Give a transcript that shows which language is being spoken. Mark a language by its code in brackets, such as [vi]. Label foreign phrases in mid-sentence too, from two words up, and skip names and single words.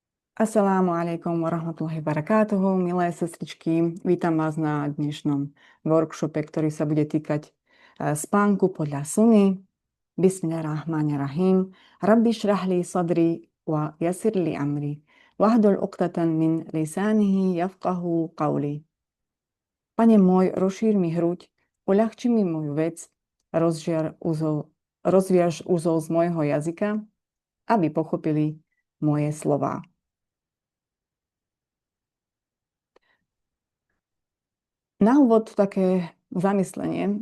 [ar] السلام عليكم ورحمة الله وبركاته, [sk] milé sestričky. Vítam vás na dnešnom workshope, ktorý sa bude týkať spánku podľa Sunny. [ar] بسم الله الرحمن الرحيم رب اشرح لي صدري ويسر لي أمري. واحلل عقدة من لسانه يفقهوا قولي. [sk] Pane môj, rozšír mi hruď, uľahči mi moju vec, rozviaž úzol z môjho jazyka, aby pochopili moje slová. Na úvod také zamyslenie.